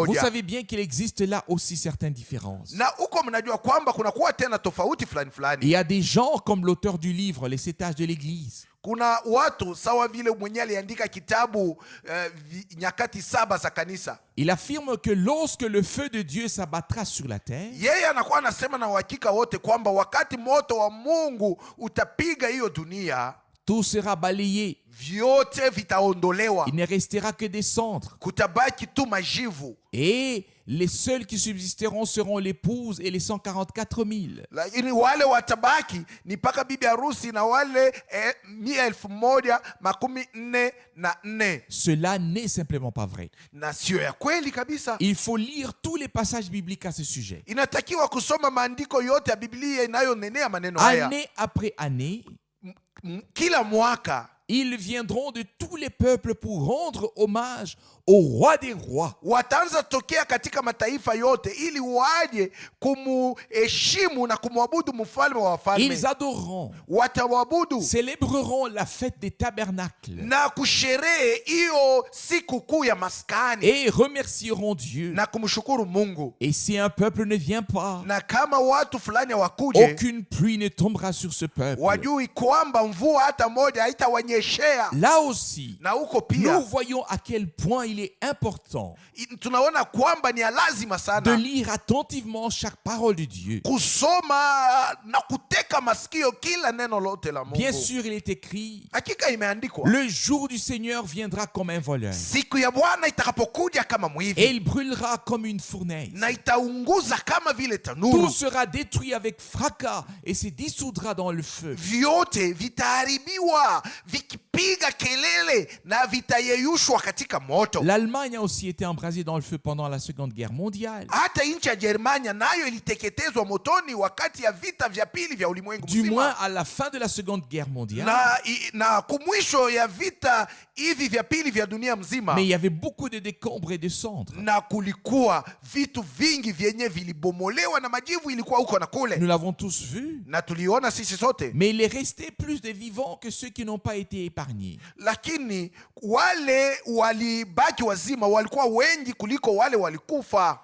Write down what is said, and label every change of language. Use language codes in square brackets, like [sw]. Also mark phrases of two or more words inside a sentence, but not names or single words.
[fr] Vous savez bien qu'il existe là aussi certaines différences. [sw] Na huko mnajua kwamba kunakuwa tena tofauti fulani [fr] Il [sw] fulani. [fr] y a des gens comme l'auteur du livre Les 7 âges de l'Église. [sw] Kuna watu sawa vile mwenye aliandika kitabu nyakati 7 za kanisa. [fr] Il affirme que lorsque le feu de Dieu s'abattra sur la terre, [sw] Yeye anakuwa anasema na uhakika wote kwamba wakati moto wa Mungu utapiga hiyo dunia, [fr] tout sera balayé. [sw] vyote vitaondolewa, [fr] Il ne restera que des cendres. [sw] kutabaki tu majivu. [fr] Et les seuls qui subsisteront seront l'épouse et les 144 000. [sw] Lakini wale watabaki ni mpaka bibi harusi na wale 144. [fr] Cela n'est simplement pas vrai. [sw] Na sio ya kweli kabisa. [fr] Il faut lire tous les passages bibliques à ce sujet. [sw] Inatakiwa kusoma maandiko yote ya Biblia inayonenea maneno haya. [fr] Année après année, [sw] Kila mwaka [fr] ils viendront de tous les peuples pour rendre hommage au roi des rois. [sw] wataanza tokea katika mataifa yote ili waje kumuheshimu na kumwabudu mfalme wa wafalme. [fr] Ils adoreront, [sw] Watamwabudu [fr] célébreront la fête des tabernacles [sw] na kusherehe hiyo siku kuu ya maskani [fr] et remercieront Dieu. [sw] na kumshukuru Mungu. [fr] Et si un peuple ne vient pas, [sw] Na kama watu fulani hawakuje, [fr] aucune pluie ne tombera sur ce peuple. [sw] wajui kwamba mvua hata moja haitawanyeshea. [fr] Là aussi, [sw] Na huko [fr] nous [sw] pia [fr] voyons à quel point il est important [sw] tunaona kwamba ni ya lazima [fr] de [sw] sana [fr] lire attentivement chaque parole de Dieu. [sw] kusoma na kuteka masikio kila neno lote la [fr] Bien [sw] Mungu. [fr] sûr, il est écrit, [sw] Hakika imeandikwa, [fr] le jour du Seigneur viendra comme un voleur [sw] siku ya Bwana itakapokuja kama [fr] et [sw] mwivi [fr] il brûlera comme une fournaise. [sw] na itaunguza kama vile [fr] Tout [sw] tanuru. [fr] sera détruit avec fracas et se dissoudra dans le feu. [sw] Vyote vitaharibiwa vikipigwa vitapiga kelele na vitayeyushwa katika moto. [fr] L'Allemagne a aussi été embrasée dans le feu pendant la Seconde Guerre mondiale. [sw] Hata nchi ya Germania nayo iliteketezwa motoni wakati ya vita vya pili vya ulimwengu [fr] Du moins [sw] mzima. [fr] à la fin de la Seconde Guerre mondiale. [sw] Na kumwisho ya vita hivi vya pili vya dunia mzima. [fr] Mais il y avait beaucoup de décombres et de cendres. [sw] Na kulikuwa vitu vingi vyenye vilibomolewa na majivu ilikuwa huko na kule. [fr] Nous l'avons tous vu. [sw] Na tuliona sisi sote. [fr] Mais il est resté plus de vivants que ceux qui n'ont pas été épargnés. [sw] Lakini wale walibaki wazima walikuwa wengi kuliko wale walikufa.